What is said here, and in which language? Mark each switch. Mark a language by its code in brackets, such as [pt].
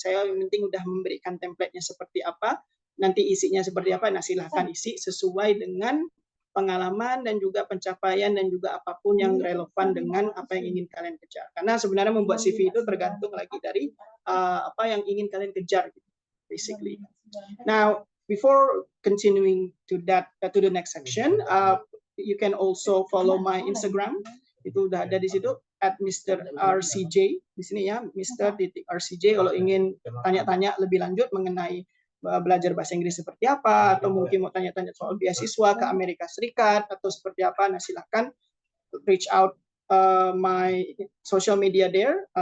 [id] Saya yang penting udah memberikan template-nya seperti apa, nanti isinya seperti apa. Nah, silahkan isi sesuai dengan pengalaman dan juga pencapaian dan juga apapun yang relevan dengan apa yang ingin kalian kejar. Karena sebenarnya membuat CV itu tergantung lagi dari apa yang ingin kalian kejar, basically. [en] Now, before continuing to the next section, you can also follow my Instagram. [id] Itu udah ada di situ @Mr. RCJ di sini ya, Mr.RCJ. Kalau ingin tanya-tanya lebih lanjut mengenai belajar bahasa Inggris seperti apa, atau mungkin mau tanya-tanya soal beasiswa ke Amerika Serikat atau seperti apa, nah silahkan [en] reach out my social media there.